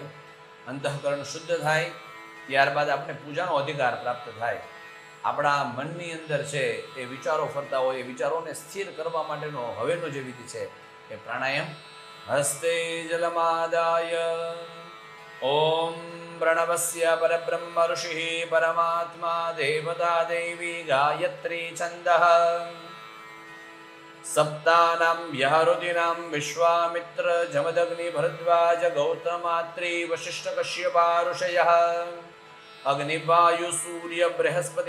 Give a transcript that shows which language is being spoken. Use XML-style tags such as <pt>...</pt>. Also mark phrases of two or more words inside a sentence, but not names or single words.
<gu>અંતઃકરણ શુદ્ધ થાય ત્યારબાદ આપણે પૂજાનો અધિકાર પ્રાપ્ત થાય. આપણા મનની અંદર છે એ વિચારો ફરતા હોય, એ વિચારોને સ્થિર કરવા માટેનો હવેનો જે વિધિ છે એ પ્રાણાયામ.</gu> <sa>हस्ते जलमादाय ॐ પ્रणवस्य परब्रह्म ऋषिः परमात्मा देवता देवी गायत्री छन्दः सप्तानां यहरुदिनां विश्वामित्र जमदग्नि भरद्वाज गौतमात्री वशिष्ठ कश्यपा ऋषयः अग्निवायु सूर्य बृहस्पति</sa>